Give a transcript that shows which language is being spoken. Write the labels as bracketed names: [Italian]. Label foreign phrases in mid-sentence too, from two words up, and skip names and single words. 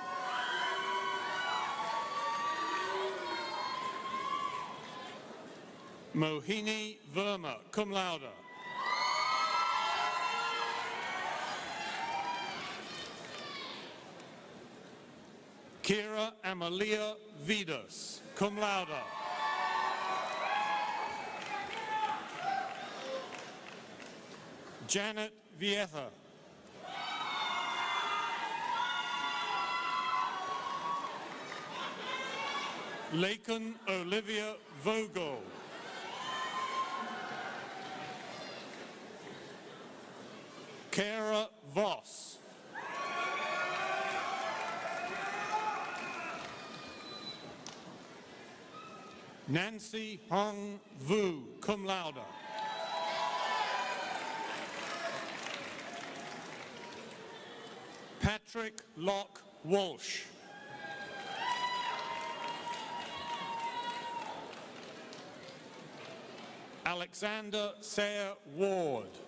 [Latin] Mohini Verma, cum laude. Kira Amalia Vidas, cum laude. [English] Janet Vieta. Laken Olivia Vogel. Kara Voss. Nancy Hong Vu, [Latin] cum laude. [English] Patrick Locke Walsh. Alexander Sayer Ward.